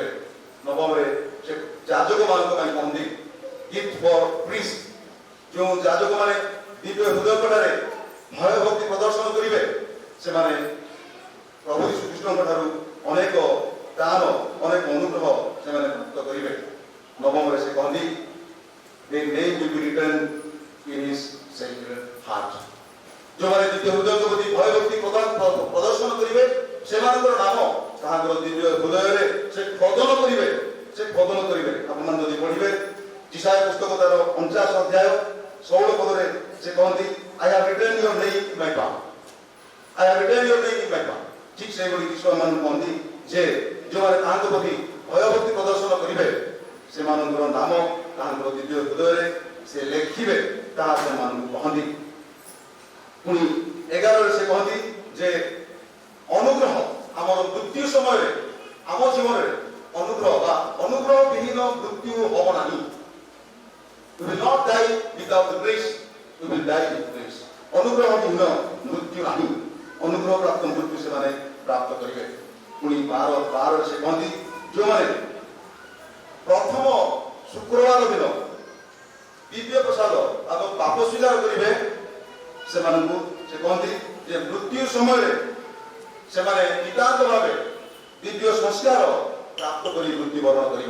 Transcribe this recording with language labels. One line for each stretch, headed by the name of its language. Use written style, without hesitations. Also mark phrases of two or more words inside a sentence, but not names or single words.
Odia: ନବମରେ ସେ ଯାଜକମାନଙ୍କ ପାଇଁ କହନ୍ତି,
English: gift for priest.
Odia: ଯେଉଁ ଯାଜକମାନେ ଦିବ୍ୟ ହୃଦୟଙ୍କଠାରେ ଭୟଭକ୍ତି ପ୍ରଦର୍ଶନ କରିବେ, ସେମାନେ ପ୍ରଭୁ ଯୀଶୁଖ୍ରୀଷ୍ଟଙ୍କ ଠାରୁ ଅନେକ ଦାନ, ଅନେକ ଅନୁଗ୍ରହ ସେମାନେ ପ୍ରାପ୍ତ କରିବେ। ନବମରେ ସେ କହନ୍ତି,
English: their name will be written in his sacred heart।
Odia: ଯେଉଁମାନେ ଦିବ୍ୟ ହୃଦୟଙ୍କ ପ୍ରତି ଭୟଭକ୍ତି ପ୍ରଦର୍ଶନ କରିବେ, ସେମାନଙ୍କର ନାମ ତାହାଙ୍କର ଦିବ୍ୟ ହୃଦୟରେ ସେ ଖୋଦନ କରିବେ। ଆପଣମାନେ ଯଦି ପଢିବେ ଇଶାୟା ପୁସ୍ତକ ତାର 49 ଅଧ୍ୟାୟ 16 ପଦରେ ସେ କହନ୍ତି,
English: I have written your name in my palm, I have written your name in my palm।
Odia: ଠିକ୍ ସେଇଭଳି ଈଶ୍ୱରମାନଙ୍କୁ କହନ୍ତି ଯେ ଯେଉଁମାନେ ତାହାଙ୍କ ପ୍ରତି ଭୟଭକ୍ତି ପ୍ରଦର୍ଶନ କରିବେ, ସେମାନଙ୍କର ନାମ ତାହାଙ୍କର ଦିବ୍ୟ ହୃଦୟରେ ସେ ଲେଖିବେ, ତାହା ସେମାନଙ୍କୁ କହନ୍ତି। ପୁଣି 11ରେ ସେ କହନ୍ତି ଯେ ଅନୁଗ୍ରହ ଆମର ମୃତ୍ୟୁ ସମୟରେ ଆମ ଜୀବନରେ ଅନୁଗ୍ରହ ବିହୀନ ମୃତ୍ୟୁ ହବ ନାହିଁ।
English: We will not die without the grace, we will die with grace।
Odia: ଅନୁଗ୍ରହ ବିହୀନ ମୃତ୍ୟୁ ନାହିଁ, ଅନୁଗ୍ରହ ପ୍ରାପ୍ତ ମୃତ୍ୟୁ ସେମାନେ ପ୍ରାପ୍ତ କରିବେ। ପୁଣି 12ରେ ସେ କହନ୍ତି, ଯେଉଁମାନେ ପ୍ରଥମ ଶୁକ୍ରବାର ଦିନ ଦିବ୍ୟ ପ୍ରସାଦ ଏବଂ ପାପ ସ୍ୱୀକାର କରିବେ, ସେମାନଙ୍କୁ ସେ କହନ୍ତି ଯେ ମୃତ୍ୟୁ ସମୟରେ ସେମାନେ ନିତାନ୍ତ ଭାବେ ଦିବ୍ୟ ସଂସ୍କାର ପ୍ରାପ୍ତ କରି ମୃତ୍ୟୁବରଣ କରିବେ।